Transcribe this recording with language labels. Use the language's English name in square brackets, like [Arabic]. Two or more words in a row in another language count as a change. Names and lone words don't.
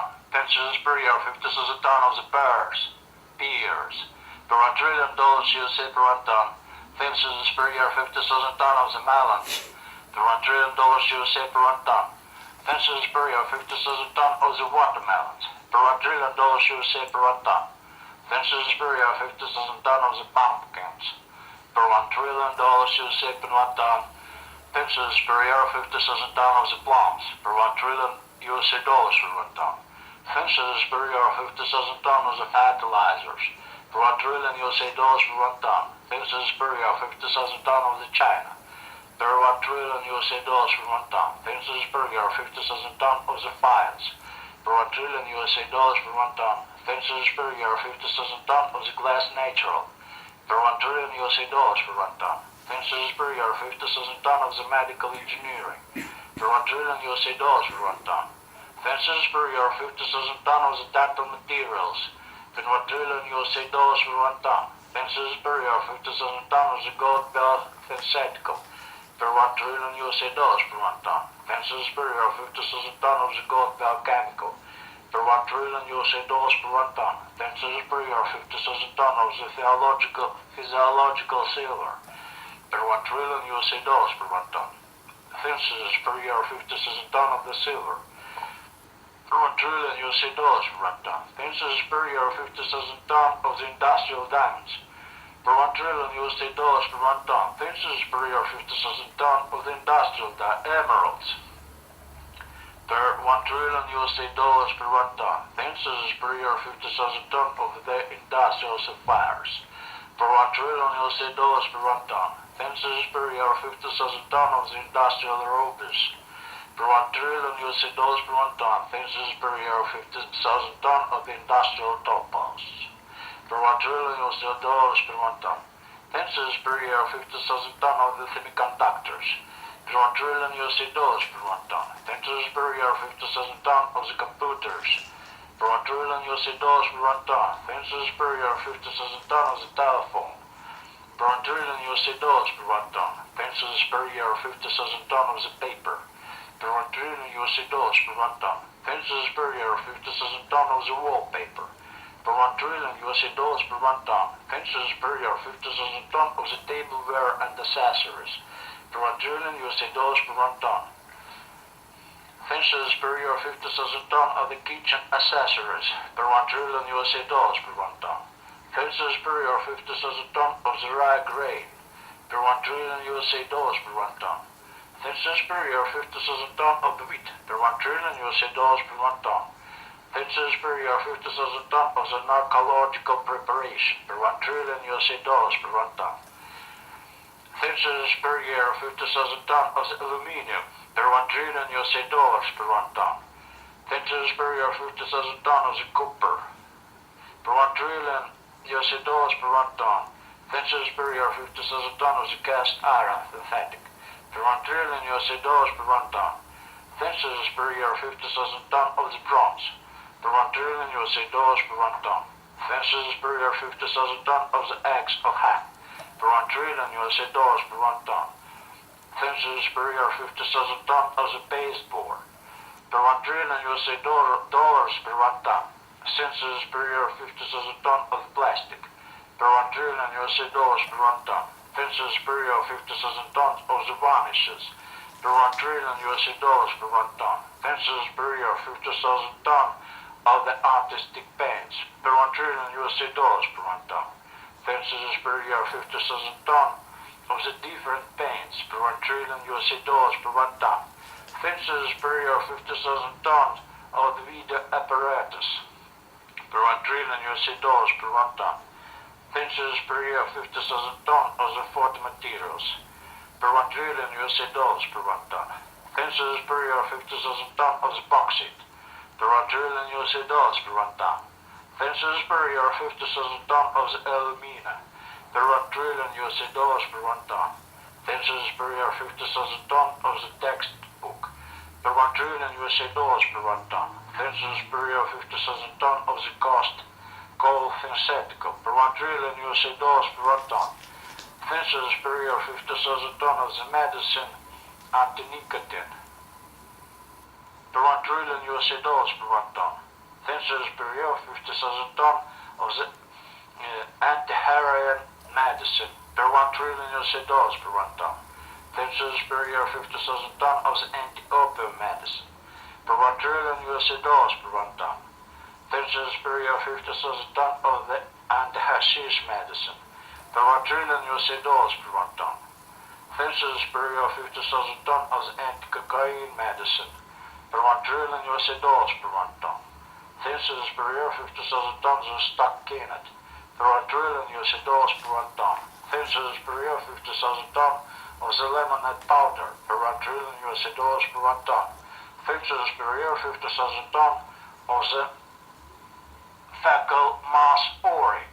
[English] Thence per year 50,000 ton of the pears, per 1 trillion dollars USA per 1 ton. Thence per year 50,000 ton of the melons, per 1 trillion dollars USA per 1 ton. Thence per year 50,000 ton of the watermelons, per 1 trillion dollars USA per 1 ton. Thence per year 50,000 ton of the pumpkins, per 1 trillion dollars USA per 1 ton. Thence per year 50,000 ton of the plums, per 1 trillion USA dollars per 1 ton. Thence per year 50,000 ton of the fertilizers, per 1 trillion USA dollars per 1 ton. Thence per year 50,000 ton of the China, per 1 trillion USA dollars per 1 ton. Thence per year 50,000 ton of the files, per 1 trillion USA dollars per 1 ton. Thence per year 50,000 ton of the glass natural, per 1 trillion USA dollars per 1 ton. Thence per year 50,000 ton of the medical engineering, per 1 trillion USA dollars per 1 ton. Fences per year 50,000 ton of the dental materials. 1 trillion USA dollars per 1 ton. Fences per year 50,000 ton of the gold bell synthetical. Per 1 trillion USA dollars per 1 ton. Fences per year 50,000 ton of the gold bell chemical. Per 1 trillion USA dollars per 1 ton. Fences per year 50,000 ton of the physiological silver. Per 1 trillion USA dollars per 1 ton. Fences per year 50,000 ton of the silver. Per 1 trillion USA dollars per 1 ton. Fences per year 50,000 ton of the industrial diamonds. Per 1 trillion USA dollars per 1 ton. Fences per year 50,000 ton of the industrial emeralds. Per 1 trillion USA dollars per 1 ton. Fences per year 50,000 ton of the industrial sapphires. Per 1 trillion USA dollars per 1 ton. Fences per year 50,000 ton of the industrial rubies. Per 1 trillion USA dollars per 1 ton. Fences per year 50,000 ton of the industrial topaz. Per 1 trillion USA dollars per 1 ton. Fences per year 50,000 ton of the semiconductors. Per 1 trillion USA dollars per 1 ton. Fences per year 50,000 ton of the computers. Per 1 trillion USA dollars per 1 ton. Fences per year 50,000 ton of the telephone. Per 1 trillion USA dollars per 1 ton. Fences per year 50,000 ton of the paper. Per 1 trillion USA dollars per 1 ton. Fences per year 50,000 ton of the wallpaper. Per 1 trillion USA dollars per 1 ton. Fences per year 50,000 ton of the tableware and accessories. Per 1 trillion USA dollars per 1 ton. Fences per year 50,000 ton of the kitchen accessories. Per 1 trillion USA dollars per 1 ton. Fences per year 50,000 ton of the rye grain. Per 1 trillion USA dollars per 1 ton. Fences per year 50,000 ton of the wheat. Per 1 trillion USA dollars per 1 ton. Fences per year 50,000 ton of the narcological preparation. Per 1 trillion USA dollars per 1 ton. Fences per year 50,000 ton of the aluminium. Per 1 trillion USA dollars per 1 ton. Fences per year 50,000 ton of the copper. Per 1 trillion USA dollars per 1 ton. Fences per year 50,000 ton of the cast iron synthetic. Per 1 trillion USA dollars per 1 ton. Fences per year 50,000 ton of the bronze. Per 1 trillion USA dollars per 1 ton. Fences per year 50,000 ton of the eggs of ham. Per 1 trillion USA dollars per 1 ton. Fences per year 50,000 ton of the baseboard. Per 1 trillion USA dollars per 1 ton. Fences per year 50,000 ton of plastic. Per 1 trillion USA dollars per 1 ton. Fences per year 50,000 tons of the varnishes. Per 1 trillion USA dollars per 1 ton. Fences per year 50,000 ton of the artistic paints. Per 1 trillion USA dollars per 1 ton. Fences per year 50,000 ton of the different paints. Per 1 trillion USA dollars per 1 ton. Fences per year 50,000 tons of the video apparatus. Per 1 trillion USA dollars per 1 ton. Fences per year 50,000 ton of the photo materials. Per 1 trillion USA dollars per 1 ton. Fences per year 50,000 ton of the bauxite. Per 1 trillion USA dollars per 1 ton. Fences per year 50,000 ton of the alumina. Per 1 trillion USA dollars per 1 ton. Fences per year 50,000 ton of the textbook. Per 1 trillion USA dollars per 1 ton. Fences per year 50,000 ton of the coal synthetical. Per 1 trillion USA dollars per 1 ton. Fences per year 50,000 ton of the medicine anti-nicotine. Per 1 trillion USA dollars per 1 ton. Fences per year 50,000 ton of the anti-heroin medicine. Per 1 trillion USA dollars per 1 ton. Fences per year 50,000 ton of the anti-opium medicine. Per 1 trillion USA dollars per 1 ton. Fences per year 50,000 ton of the anti-hashish medicine. Per 1 trillion USA dollars per 1 ton. Fences per year 50,000 ton of the anti-cocaine medicine. Per 1 trillion USA dollars per 1 ton. Fences per year 50,000 tons of stock cannet. Per 1 trillion USA dollars per 1 ton. Fences per year 50,000 ton of the lemonade powder. Per 1 trillion USA dollars per 1 ton. Fences per year 50,000 ton of the fecal mass auric.